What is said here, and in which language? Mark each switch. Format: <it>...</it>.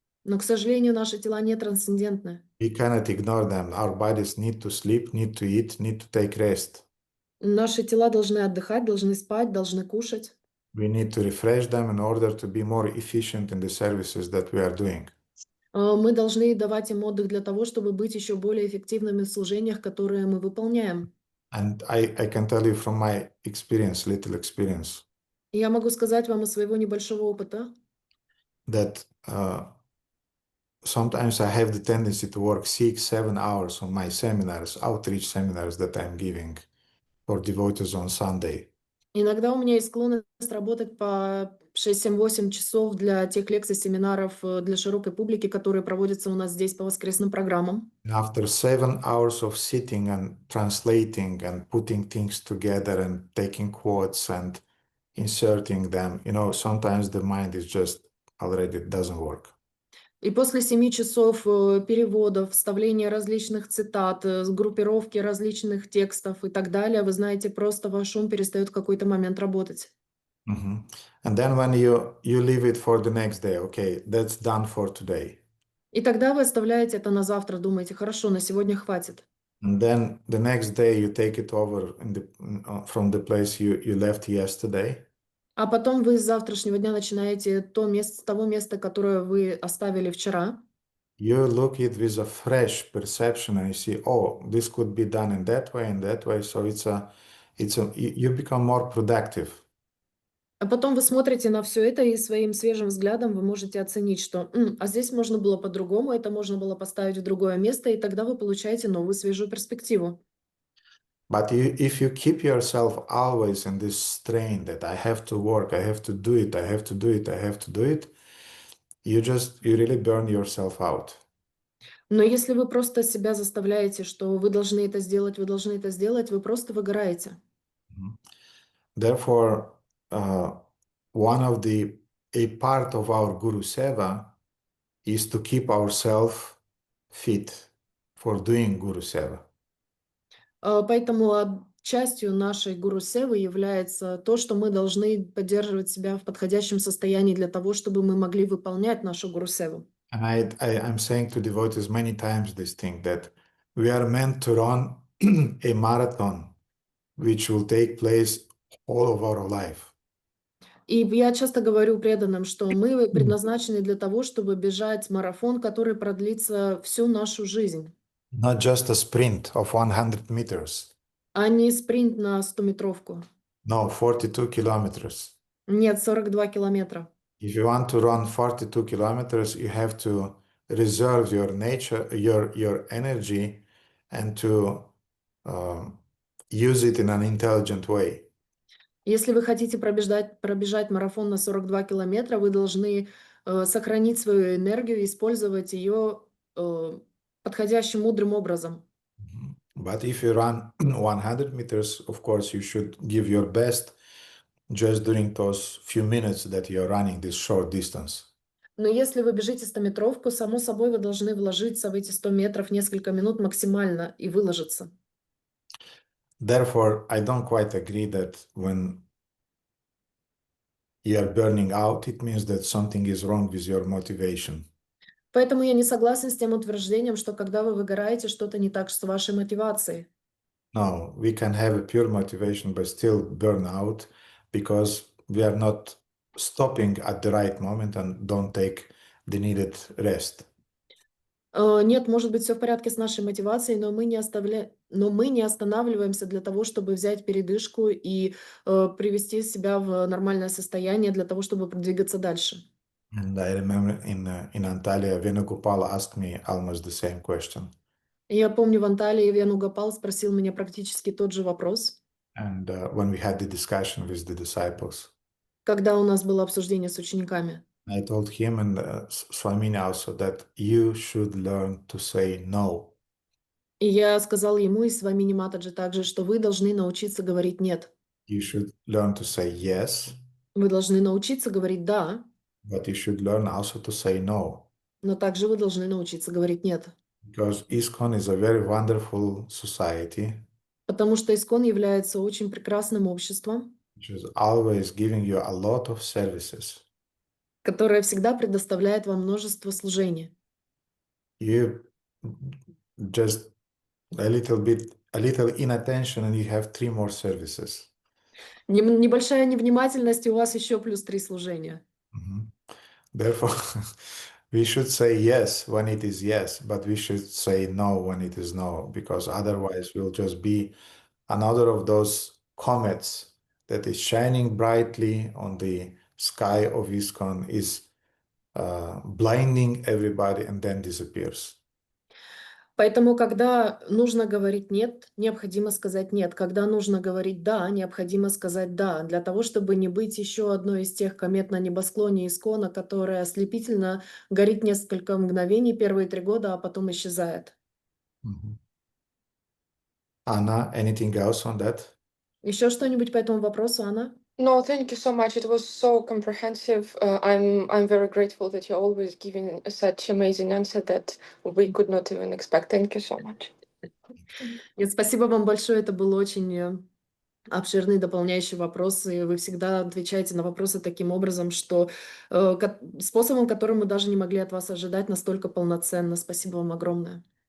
<ru>Но, к сожалению, наши тела не трансцендентны.</ru> <en>We cannot ignore them. Our bodies need to sleep, need to eat, need to take rest.</en> <ru>Наши тела должны отдыхать, должны спать, должны кушать.</ru> <en>We need to refresh them in order to be more efficient in the services that we are doing.</en> <ru>Мы должны давать им отдых для того, чтобы быть еще более эффективными в служениях, которые мы выполняем.</ru> <en>And I can tell you from my experience, little experience,</en> <ru>И я могу сказать вам из своего небольшого опыта,</ru> <en>that sometimes I have the tendency to work 6-7 hours on my seminars, outreach seminars that I'm giving for devotees on Sunday.</en> <ru>иногда у меня есть склонность работать по 6-7-8 часов для тех лекций, семинаров для широкой публики, которые проводятся у нас здесь по воскресным программам.</ru> <en>And after 7 hours of sitting and translating and putting things together and taking quotes and inserting them, sometimes the mind is just already doesn't work.</en> <ru>И после 7 часов переводов, вставления различных цитат, группировки различных текстов и так далее, вы знаете, просто ваш ум перестает в какой-то момент работать.</ru> <en>And then when you leave it for the next day, okay, that's done for today.</en> <ru>И тогда вы оставляете это на завтра, думаете, хорошо, на сегодня хватит.</ru> <en>And then the next day you take it over from the place you left yesterday.</en> <ru>А потом вы с завтрашнего дня начинаете с того места, которое вы оставили вчера.</ru> <en>You look it with a fresh perception and you see, oh, this could be done in that way. So you become more productive.</en> <ru>А потом вы смотрите на все это и своим свежим взглядом вы можете оценить, что а здесь можно было по-другому, это можно было поставить в другое место, и тогда вы получаете новую свежую перспективу.</ru> <en>But if you keep yourself always in this strain that I have to work, I have to do it, I have to do it, I have to do it, you really burn yourself out.</en> <ru>Но если вы просто себя заставляете, что вы должны это сделать, вы просто выгораете.</ru> <en>Therefore, a part of our Guru Seva is to keep ourselves fit for doing Guru Seva.</en> <ru>Поэтому частью нашей гуру-севы является то, что мы должны поддерживать себя в подходящем состоянии для того, чтобы мы могли выполнять нашу гуру-севу.</ru> <en>And I'm saying to devotees many times this thing, that we are meant to run a marathon which will take place all of our life.</en> <ru>И я часто говорю преданным, что мы предназначены для того, чтобы бежать марафон, который продлится всю нашу жизнь.</ru> <en>Not just a sprint of 100 meters.</en> <ru>А не спринт на 100-метровку.</ru> <en>No, 42 kilometers.</en> <ru>Нет, 42 километра.</ru> <en>If you want to run 42 kilometers, you have to reserve your nature, your energy, and to use it in an intelligent way.</en> <ru>Если вы хотите пробежать марафон на 42 километра, вы должны сохранить свою энергию и использовать ее подходящим, мудрым образом.</ru> <en>But if you run 100 meters, of course, you should give your best just during those few minutes that you're running this short distance.</en> <ru>Но если вы бежите 100-метровку, само собой вы должны вложиться в эти 100 метров несколько минут максимально и выложиться.</ru> <en>Therefore, I don't quite agree that when you are burning out, it means that something is wrong with your motivation.</en> <ru>Поэтому я не согласен с тем утверждением, что когда вы выгораете, что-то не так с вашей мотивацией.</ru> <en>No, we can have a pure motivation but still burn out because we are not stopping at the right moment and don't take the needed rest.</en> <ru>Нет, может быть, все в порядке с нашей мотивацией, но мы не останавливаемся для того, чтобы взять передышку и привести себя в нормальное состояние для того, чтобы продвигаться дальше.</ru> <en>And I remember in Antalya, Venugopal asked me almost the same question.</en> <ru>Я помню, в Анталии Венугопал спросил меня практически тот же вопрос,</ru> <en>And when we had the discussion with the disciples,</en> <ru>когда у нас было обсуждение с учениками.</ru> <en>I told him and Swamini also that you should learn to say no.</en> <ru>И я сказал ему и Свамини Матаджи также, что вы должны научиться говорить «нет».</ru> <en>You should learn to say yes,</en> <ru>Вы должны научиться говорить «да»,</ru> <en>but you should learn also to say no.</en> <ru>но также вы должны научиться говорить «нет».</ru> <en>Because ISKCON is a very wonderful society,</en> <ru>Потому что ИСКОН является очень прекрасным обществом,</ru> <en>which is always giving you a lot of services.</en> <ru>которое всегда предоставляет вам множество служений.</ru> <en>You just a little inattention and you have 3 more services.</en> <ru>Небольшая невнимательность, и у вас еще плюс 3 служения.</ru> <en>Therefore, we should say yes when it is yes, but we should say no when it is no, because otherwise we'll just be another of those comets that is shining brightly on the sky of ISKCON, is blinding everybody and then disappears.</en> <ru>Поэтому, когда нужно говорить «нет», необходимо сказать «нет». Когда нужно говорить «да», необходимо сказать «да», для того, чтобы не быть еще одной из тех комет на небосклоне ИСКОНа, которая ослепительно горит несколько мгновений, первые 3 года, а потом исчезает.</ru> <en>Anna, anything else on that?</en> <ru>Еще что-нибудь по этому вопросу, Анна?</ru> <en>No, thank you so much. It was so comprehensive. I'm very grateful that you're always giving such amazing answer that we could not even expect. Thank you so much.</en> <ru>Нет, спасибо вам большое. Это был очень обширный дополняющий вопрос, и вы всегда отвечаете на вопросы таким образом, что способом, которым мы даже не могли от вас ожидать, настолько полноценно. Спасибо вам огромное.</ru>